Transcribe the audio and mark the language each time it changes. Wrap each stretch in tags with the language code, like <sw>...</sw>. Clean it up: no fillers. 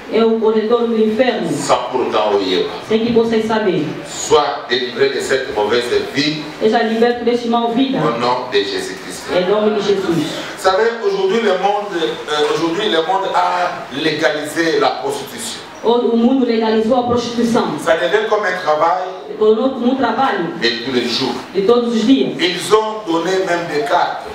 <pt>É o corredor do inferno. Sem que vocês saberem.</pt> <fr>Sois délivré de cette mauvaise vie.</fr> <pt>Seja liberto deste mal vida.</pt> <fr>Au nom de Jésus-Christ.</fr> <pt>Em nome de Jesus.</pt> <fr>Vous savez, aujourd'hui le monde a légalisé la prostitution.</fr> <pt>O mundo legalizou a prostituição.</pt> <fr>Ça devient comme un travail.</fr> <pt>Trabalho.</pt> <fr>De tous les jours.</fr> <pt>De todos os dias.</pt> <fr>Ils ont donné même des cartes.</fr>